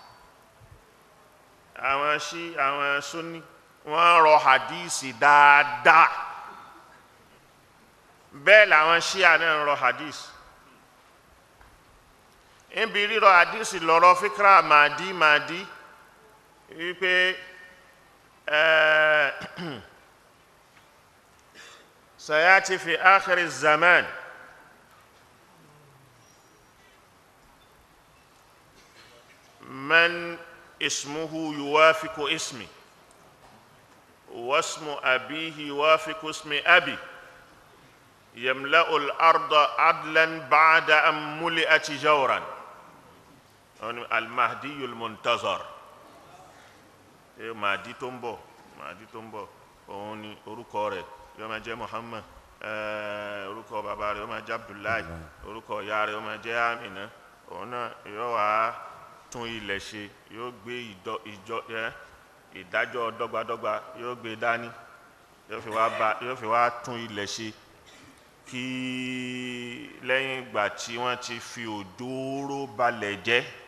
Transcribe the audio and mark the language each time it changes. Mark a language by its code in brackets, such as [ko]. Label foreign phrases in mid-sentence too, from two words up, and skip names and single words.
[yo] àwọn Sunni wọ́n rọ àdìsí dáadáa bẹ́ẹ̀ làwọn Ṣíà náà ń rọ àdìsí níbi rírọ àdìsí lọ́rọ̀ fíkra Mahdi wípé [ar] سيأتي في آخر الزمان من اسمه يوافق اسمي واسم أبيه يوافق اسم أبي يملأ الأرض عدلا بعد أن ملئت جورا. المهدي المنتظر. [yo] Mahdi tó ń bọ̀ òun ni orúkọ rẹ̀ yóò máa jẹ́ Muhammad, orúkọ bàbá rẹ̀ yóò máa jẹ́ Abdullahi, orúkọ ìyá rẹ̀ yóò máa jẹ́ Amina. Òun náà yóò wá tún ilẹ̀ ṣe, yóò gbé ìdájọ́ dọ́gbadọ́gba yóò gbé dání, yóò fi wá tún ilẹ̀ ṣe kí lẹ́yìn ìgbà tí wọ́n ti fi òdòrò balẹ̀ jẹ́.